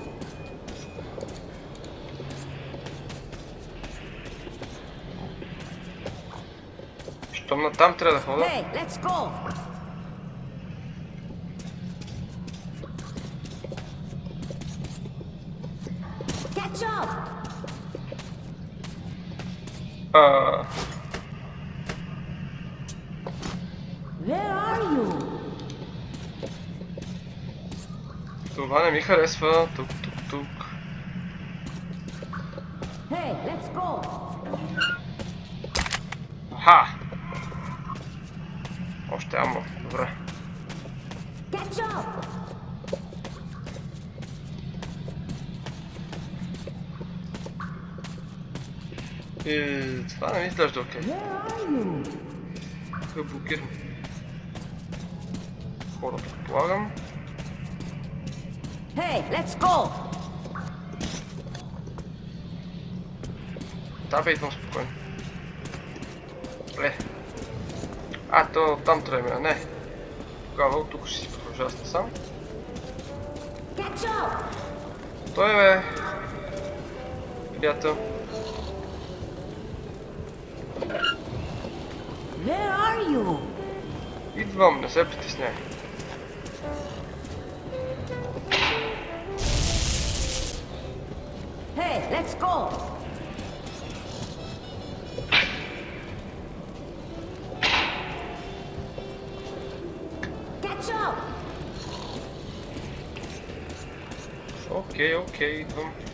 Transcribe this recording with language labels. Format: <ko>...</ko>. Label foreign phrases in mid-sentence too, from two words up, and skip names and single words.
<bg>Щом натам трябва да хода.</bg> <en>Hey, let's go. Catch up. Where are you?</en> <bg>Това не ми харесва. Тук.</bg> <en>Hey, let's go.</en> <bg>Ха! Още амо, добре.</bg> <en>Catch up.</en> <bg>Това не ми изглежда окей. Тук блокирам. Хора, предполагам.</bg> <en>Hey, let's go.</en> <bg>Да, бе, идвам спокойно. То там трябва да мина, не. Тогава тук ще си продължава сам. Той бе. Приятел.</bg> <en>Where are you?</en> <bg>Идвам, не се притесняй.</bg> <en>Hey, let's go.</en> <bg>Окей, идвам.</bg>